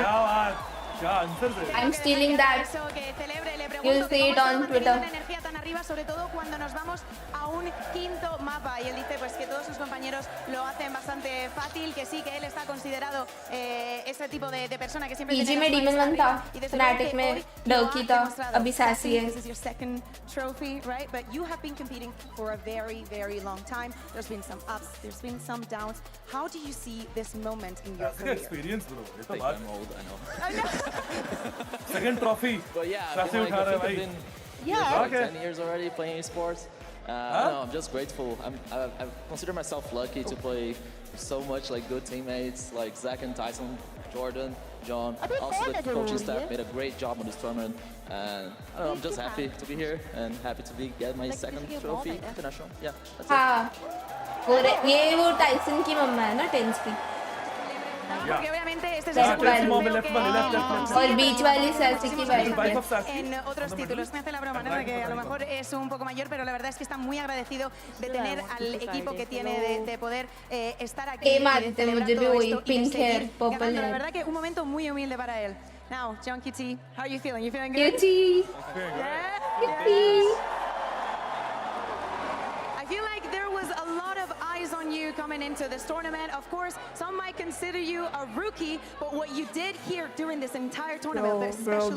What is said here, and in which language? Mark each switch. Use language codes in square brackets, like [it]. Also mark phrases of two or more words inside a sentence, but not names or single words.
[hi] क्या आंसर है? [en] I'm stealing that. You'll see it on Twitter. [es] Energía tan arriba, sobre todo cuando nos vamos a un quinto mapa. Y él dice pues que todos sus compañeros lo hacen bastante fácil, que sí, que él está considerado ese tipo de persona que siempre [hi] PG में Demon One था, Fnatic में Durkee था, अभी Sassy है. [en] This is your second trophy, right? But you have been competing for a very, very long time. There's been some ups, there's been some downs. How do you see this moment in your career? Experience, bro. [hi] ये तो [en] I'm [hi] बात. [en] old, I know. Second trophy. But yeah, Sassy I [hi] उठा रहा है [en] think I've [hi] भाई. [en] been Yeah. like 10 years already playing esports. No, I'm just grateful. I consider myself lucky to play so much like good teammates like Zach and Tyson, Jordan, John. Also the coaching staff made a great job on this tournament. And I don't know, I'm just happy to be here and happy to get my second trophy international. Yeah, that's it. [hi] हाँ. ये वो टाइसन की मम्मा है ना टेंस की. [es] Porque obviamente este es [en] Left [es] el segundo [en] one. [es] trofeo que [hi] और बीच वाली Sassy की वाइफ है. [es] en otros títulos. Me hace la broma, ¿no? De que a lo mejor es un poco mayor, pero la verdad es que está muy agradecido de tener al equipo que tiene, de poder estar aquí y de celebrar todo esto y de seguir ganando. La verdad que un momento muy humilde para él. [en] Now, John QT, how are you feeling? You feeling good? QT. I feel like there was a lot of eyes on you coming into this tournament. Of course, some might consider you a rookie, but what you did here during this entire tournament, but especially